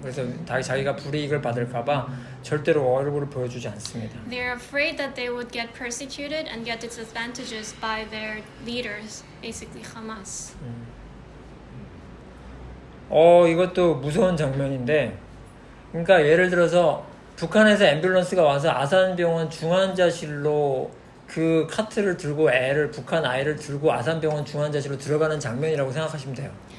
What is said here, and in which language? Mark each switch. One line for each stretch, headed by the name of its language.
Korean: 그래서 자기가 불이익을 받을까봐 절대로 얼굴을 보여주지 않습니다.
English: They are afraid that they would get persecuted and get disadvantages by their leaders, basically Hamas.
Korean: 이것도 무서운 장면인데, 그러니까 예를 들어서 북한에서 앰뷸런스가 와서 아산병원 중환자실로 그 카트를 들고 북한 아이를 들고 아산병원 중환자실로 들어가는 장면이라고 생각하시면 돼요.